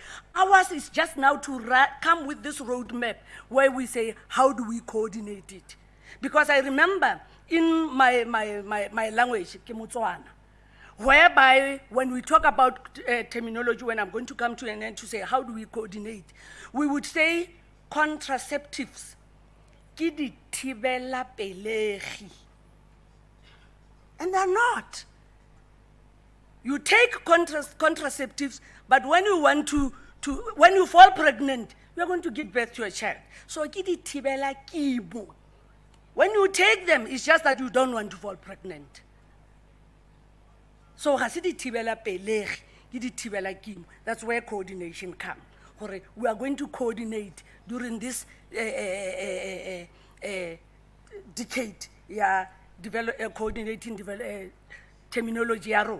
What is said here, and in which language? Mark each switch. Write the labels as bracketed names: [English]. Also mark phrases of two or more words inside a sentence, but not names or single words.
[English] Ours is just now to come with this roadmap where we say, how do we coordinate it? Because I remember in my language, Kimutswana, whereby when we talk about terminology, when I'm going to come to an end to say, how do we coordinate? We would say contraceptives. [Tswana] Ki di thibela pelegi. [English] And they're not. You take contraceptives, but when you want when you fall pregnant, you're going to give birth to a child. [Tswana] So ki di thibela kibo. [English] When you take them, it's just that you don't want to fall pregnant. So that's where coordination comes. We are going to coordinate during this decade, coordinating terminology role.